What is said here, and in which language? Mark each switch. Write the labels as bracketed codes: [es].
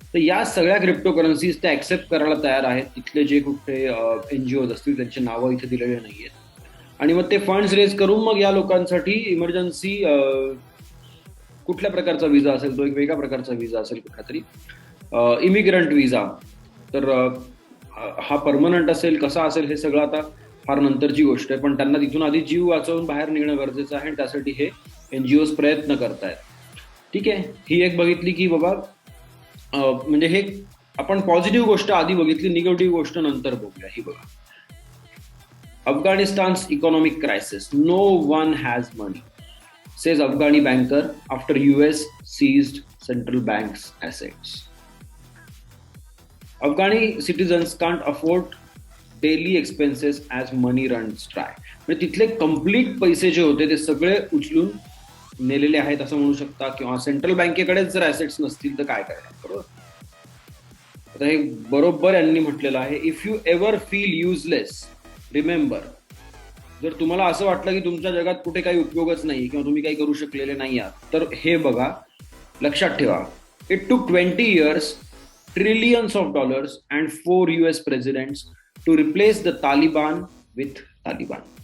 [mr] तर या सगळ्या क्रिप्टो करन्सीज त्या ऍक्सेप्ट करायला तयार आहेत. तिथले जे कुठे एनजीओज असतील त्यांची नावं इथे दिलेली नाहीयेत आणि मग ते फंड्स रेज करून मग या लोकांसाठी इमर्जन्सी कुठल्या प्रकारचा विजा असेल, तो एक वेगळ्या प्रकारचा विजा असेल कुठला तरी, इमिग्रंट विजा, तर हा परमनंट असेल कसा असेल हे सगळं आता फार नंतरची गोष्ट आहे. पण त्यांना तिथून आधी जीव वाचवून बाहेर निघणं गरजेचं आहे आणि त्यासाठी हे एनजीओज प्रयत्न करतायत. ठीक आहे, ही एक बघितली की बाबा म्हणजे हे आपण पॉझिटिव्ह गोष्ट आधी बघितली, निगेटिव्ह गोष्ट नंतर बघूया. ही बघा, [en] Afghanistan's economic crisis. No one has money, says Afghani banker after US seized central bank's assets. Afghani citizens can't afford daily expenses as money runs dry. [mr] म्हणजे तिथले कम्प्लीट पैसे जे होते ते सगळे उचलून नेलेले आहेत असं म्हणू शकता, किंवा सेंट्रल बँकेकडेच जर ऍसेट्स नसतील तर काय करणार. बरोबर. आता हे बरोबर यांनी म्हटलेलं आहे, [en] if you ever feel useless remember, [mr] जर तुम्हाला असं वाटलं की तुमच्या जगात कुठे काही उपयोगच नाही किंवा तुम्ही काही करू शकलेले नाही आहात, तर हे बघा, लक्षात ठेवा, [en] It took 20 years, trillions of dollars and 4 US presidents to replace the Taliban with Taliban.